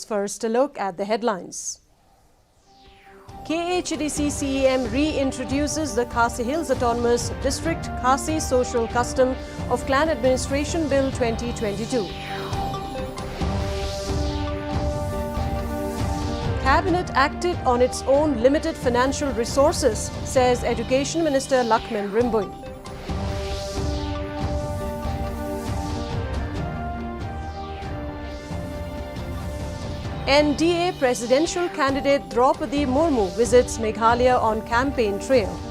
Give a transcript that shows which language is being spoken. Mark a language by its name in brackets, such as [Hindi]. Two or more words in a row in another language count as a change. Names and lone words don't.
[English] First, a look at the headlines. KHDC CEM reintroduces the Khasi Hills Autonomous District Khasi Social Custom of Clan Administration Bill 2022. Cabinet acted on its own limited financial resources, says Education Minister Lakshman Rimboy. NDA Presidential candidate Draupadi Murmu visits Meghalaya on campaign trail.